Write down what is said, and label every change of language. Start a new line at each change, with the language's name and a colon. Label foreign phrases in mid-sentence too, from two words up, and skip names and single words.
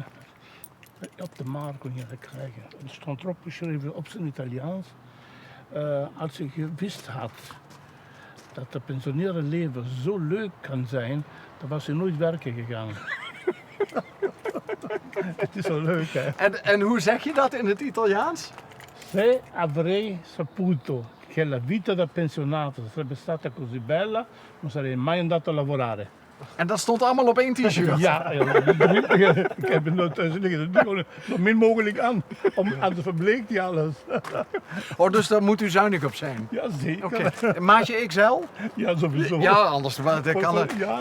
Dutch: Op de markt kon je dat krijgen. Er stond erop geschreven op zijn Italiaans. Als je gewist had dat het pensioneerde leven zo leuk kan zijn, dan was je nooit werken gegaan. Het is zo leuk, hè? En hoe zeg je dat in het Italiaans?
Italian: Se avrei saputo che la vita da pensionato sarebbe stata così bella, non sarei mai andato a lavorare.
Dutch: En dat stond allemaal op 1 t-shirt? Ja, ik heb het nog thuis liggen. Dat doe ik zo min mogelijk aan. Anders verbleekt hij alles. Oh, dus daar moet u zuinig op zijn? Ja, zeker. Oké. Maatje XL? Ja, sowieso. Ja, anders dat kan het. Ja,